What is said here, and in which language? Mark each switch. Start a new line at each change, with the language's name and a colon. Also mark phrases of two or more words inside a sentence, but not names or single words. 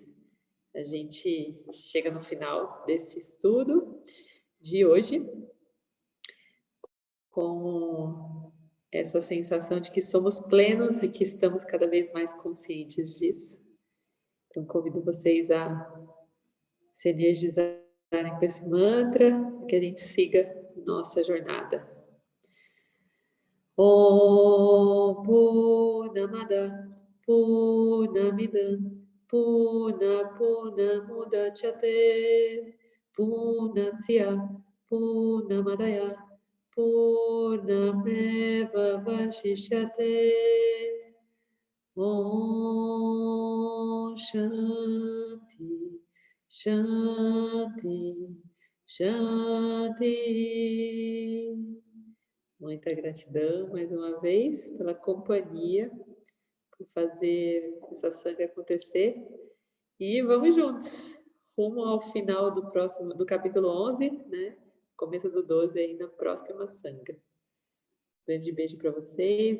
Portuguese: A gente chega no final desse estudo de hoje com essa sensação de que somos plenos e que estamos cada vez mais conscientes disso. Então, convido vocês a se energizarem com esse mantra, que a gente siga nossa jornada.
Sanskrit: Om Purnamada Purnamidam Purnamudachyate Purnasya Purnamadaya Purnameva Vashishyate. Om Shanti Shanti Shanti.
Portuguese: Muita gratidão mais uma vez pela companhia, por fazer essa sanga acontecer. E vamos juntos, rumo ao final do capítulo 11, né? Começo do 12 aí na próxima sanga. Grande beijo para vocês.